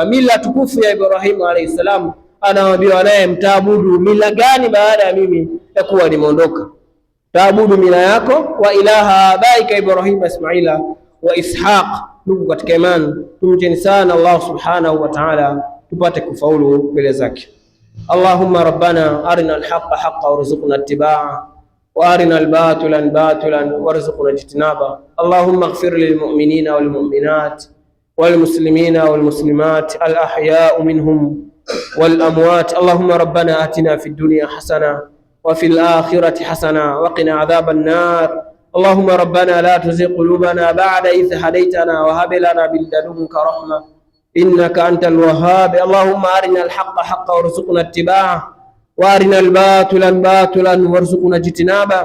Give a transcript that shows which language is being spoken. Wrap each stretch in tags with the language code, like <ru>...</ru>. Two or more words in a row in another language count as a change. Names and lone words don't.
<sw>Mila tukufu ya Ibrahimu</sw> <ar>عليه السلام,</ar> <sw>anawaambia wanaye, mtaabudu mila gani baada ya mimi ya kuwa nimeondoka? Taabudu mila yako</sw> <ar>وإله آبائك إبراهيم وإسماعيل وإسحاق.</ar> <sw>Ndugu katika imani, tumcheni sana Allah</sw> <ar>سبحانه وتعالى</ar> <sw>tupate kufaulu mbele zake.</sw> <ar>اللهم ربنا أرنا الحق حقا وارزقنا اتباعه وأرنا الباطل باطلا وارزقنا اجتنابه. اللهم اغفر للمؤمنين والمؤمنات والمسلمين والمسلمات الأحياء منهم والأموات. اللهم ربنا آتنا في الدنيا حسنة وفي الآخرة حسنة وقنا عذاب النار. اللهم ربنا لا تزغ قلوبنا بعد إذ هديتنا وهب لنا من لدنك رحمة إنك أنت الوهاب. اللهم أرنا الحق حقا وارزقنا اتباعه وأرنا الباطل باطلا وارزقنا اجتنابه.</ar>